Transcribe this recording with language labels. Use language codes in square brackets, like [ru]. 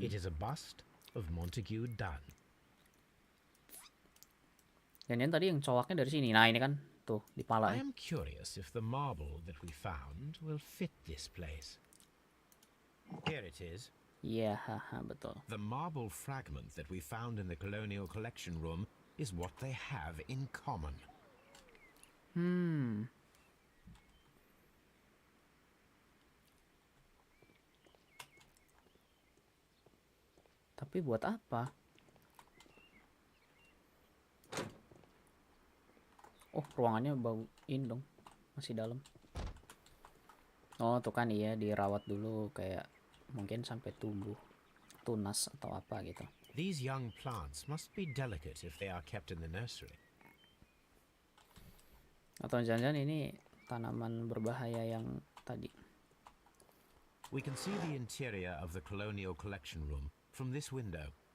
[en] It is a bust of Montague Dunn. [id] Dan yang tadi yang cowoknya dari sini. Nah, ini kan tuh di pala. [en] I am curious if the marble that we found will fit this place. Here it is. [id] Iya, haha, betul. [en] The marble fragment that we found in the colonial collection room is what they have in common. [id] Tapi buat apa? Oh, ruangannya bauin dong. Masih dalam. Oh, tuh kan iya dirawat dulu kayak mungkin sampai tumbuh tunas atau apa gitu. [en] These young plants must be delicate if they are kept in the nursery. [id] Atau jangan-jangan ini tanaman berbahaya yang tadi. [en] We can see the interior of the colonial collection room from this window.